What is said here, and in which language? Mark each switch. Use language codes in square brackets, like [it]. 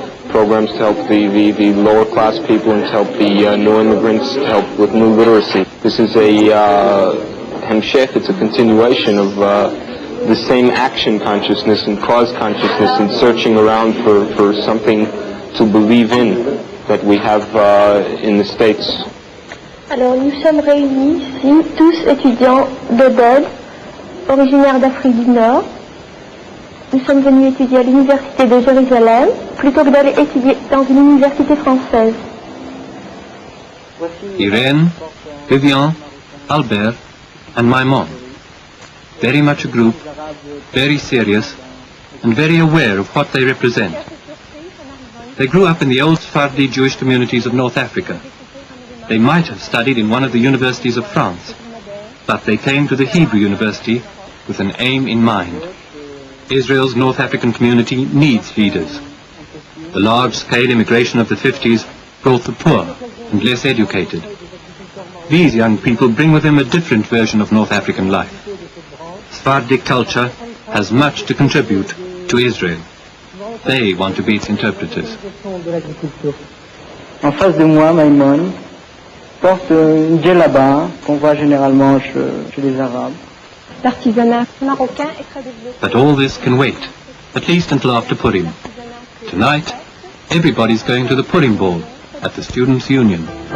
[en] Programs to help the lower class people and to help the new immigrants, to help with new literacy. This is a hemshech, it's a continuation of the same action consciousness and cause consciousness and searching around for something to believe in that we have in the States. [fr] Alors nous sommes réunis ici, tous étudiants d'Oded, originaires d'Afrique du Nord. Nous sommes venus étudier à l'université de Jérusalem plutôt que d'aller étudier dans une université française. [en] Irene, Vivian, Albert, and my mom. Very much a group, very serious, and very aware of what they represent. They grew up in the old Sephardi Jewish communities of North Africa. They might have studied in one of the universities of France, but they came to the Hebrew University with an aim in mind. Israel's North African community needs leaders. The large-scale immigration of the 50s brought the poor and less educated. These young people bring with them a different version of North African life. Sephardic culture has much to contribute to Israel. They want to be its interpreters. [fr] En face de moi, Maïmon porte une djellaba qu'on voit généralement chez les Arabes. L'artisanat marocain est très développé. [en] But all this can wait. at least until after Purim. Tonight, everybody's going to the Purim ball at the Students' Union.